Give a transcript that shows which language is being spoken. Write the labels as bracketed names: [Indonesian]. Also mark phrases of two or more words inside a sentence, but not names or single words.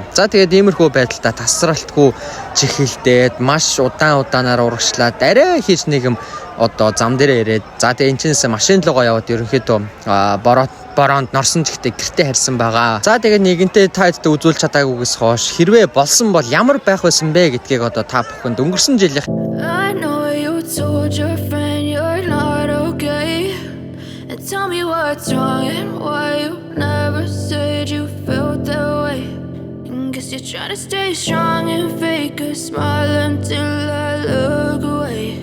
[Mongolian] За тэгээд иймэрхүү байдалтай тасралтгүй чихэлдээд маш удаанаар урагшлаад арай хийж нэг юм одоо зам дээр ирээд за тэгээд энэ ч машин руугаа яваад ерөнхийдөө бороонд норсон гэхдээ гэртээ харьсан байгаа. За тэгээд нэгэнтээ тайдтай үзүүлж чадаагүйгээс хойш хэрвээ болсон бол ямар байх байсан бэ гэдгийг одоо та бүхэнд өнгөрсөн жилийн [English] Tell me what's wrong and why you never said you felt that way. Guess you're trying to stay strong and fake a smile until I look away.